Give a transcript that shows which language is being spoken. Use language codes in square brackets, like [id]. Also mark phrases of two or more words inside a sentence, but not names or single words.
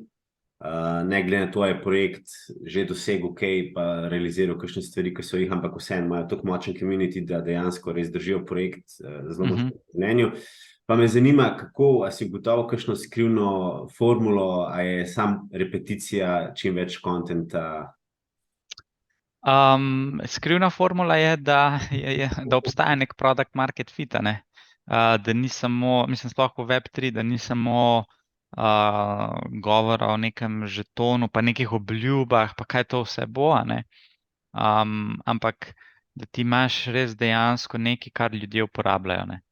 [sl] Ne glede na to, je projekt že dosegel kaj, pa realiziral kakšne stvari, ki so jih, ampak vseeno imajo tako močen community, da dejansko res držijo projekt zelo močno v mnenju. Pa me zanima, kako, a si ugotovil kakšno skrivno formulo, a je sam repeticija čim več kontenta? Skrivna formula je, da obstaja nek [en] product market fit, [sl] a ne. Da ni samo, mislim, sploh v Web3, da ni samo govora o nekem žetonu, pa nekih obljubah, pa kaj to vse bo, a ne. Ampak da ti imaš res dejansko nekaj, kar ljudje uporabljajo, ne.